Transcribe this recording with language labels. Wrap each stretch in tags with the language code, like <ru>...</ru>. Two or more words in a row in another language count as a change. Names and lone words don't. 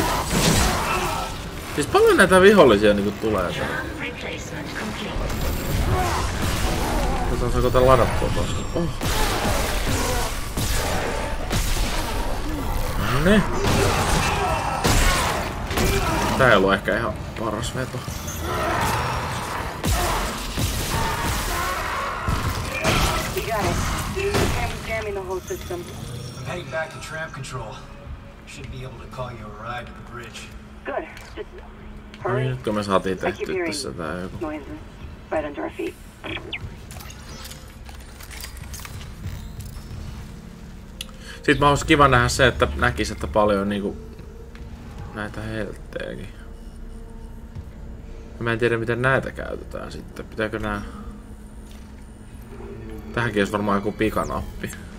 <fi>Siis paljon näitä vihollisia niinku tulee täällä. Katsotaan saako tää ladattua tuossa. Oh. Noniin. Tää ei ollut ehkä ihan paras veto.</fi> <en>I'm heading back to tram control. Should be able to call you a ride to the bridge. Good. Just No hurry.</en> <fi>niin, nyt kun me saatiin</fi> <en>I keep</en> <fi>tehtyä</fi> <en>hearing</en> <fi>tässä tää joku.</fi> <en>noises right under our feet.</en> <fi>Sitten mä olisi kiva nähdä se, että näkis, että paljon niinku näitä helttejäkin. Mä en tiedä miten näitä käytetään sitten. Pitääkö nää... Tähänkin olisi varmaan joku pikanappi.</fi>